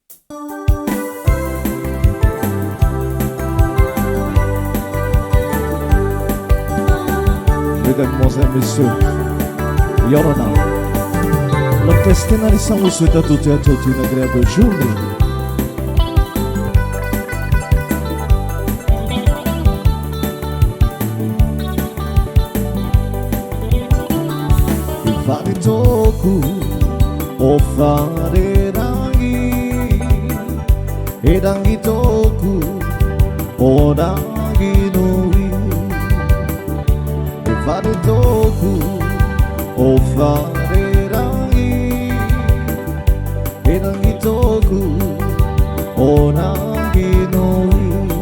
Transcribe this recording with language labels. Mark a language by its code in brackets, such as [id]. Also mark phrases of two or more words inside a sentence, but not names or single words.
[fr] Mesdames et messieurs, Yorona, la destination vous souhaite à toutes et à tous une agréable journée. [mi] Il fare toku, o fare rangi toku, o rangi nui. Fare toku, o fare rangi toku, o rangi noi.